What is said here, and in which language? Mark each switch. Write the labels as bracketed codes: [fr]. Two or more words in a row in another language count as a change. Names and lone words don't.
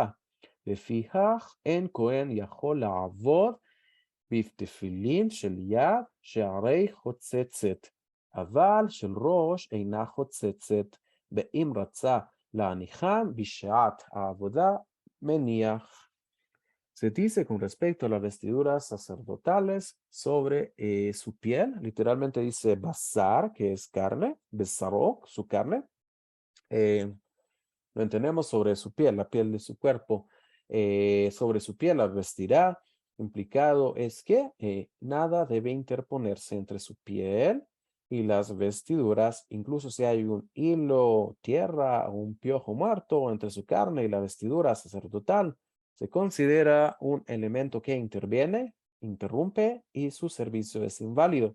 [he] לפיכך אין כהן יכול לעבוד בתפילין של יד שהרי חוצצת, אבל של ראש אינה חוצצת, ואם רצה להניחם בשעת העבודה, מניח. [es] Se dice con respecto a las vestiduras sacerdotales sobre su piel, literalmente dice basar, que es carne, besarok, su carne. Lo entendemos sobre su piel, la piel de su cuerpo. Sobre su piel la vestirá. Implicado es que nada debe interponerse entre su piel y las vestiduras, incluso si hay un hilo, tierra o un piojo muerto entre su carne y la vestidura sacerdotal, se considera un elemento que interviene, interrumpe y su servicio es inválido.